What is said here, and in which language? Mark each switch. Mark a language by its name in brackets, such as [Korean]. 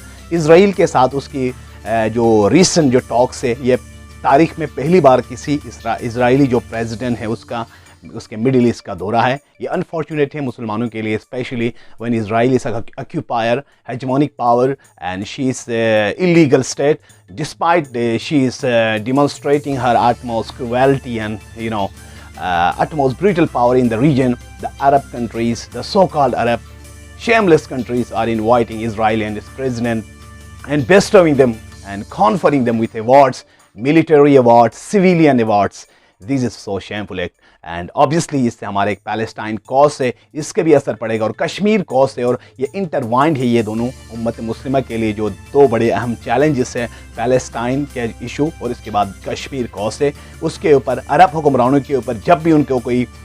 [Urdu] اسرائیل کے ساتھ اس کی جو ریسنٹ جو ٹاکس ہے، یہ تاریخ میں پہلی بار کسی اسرائیلی جو پریزیڈنٹ ہے اس کے مڈل ایسٹ کا دورہ ہے۔ یہ انفارچونیٹ ہے مسلمانوں کے لیے، especially [English] when Israel is an occupier, hegemonic power, and she is illegal state. Despite she is demonstrating her utmost cruelty and utmost brutal power in the region, the Arab countries, the so-called Arab shameless countries, are inviting Israel and its president and bestowing them and conferring them with awards, military awards, civilian awards. This is so shameful act, and obviously [Urdu] اس سے ہمارے ایک Palestine cause ہے، اس کے بھی اثر پڑے گا، اور Kashmir cause ہے، اور یہ انٹروائنڈ ہے یہ دونوں امت مسلمہ کے لیے جو دو بڑے اہم چیلنجز ہیں، پیلسٹائن کے ایشو اور اس کے بعد کشمیر کوز ہے۔ اس کے اوپر عرب حکمرانوں کے اوپر جب بھی ان کو کوئی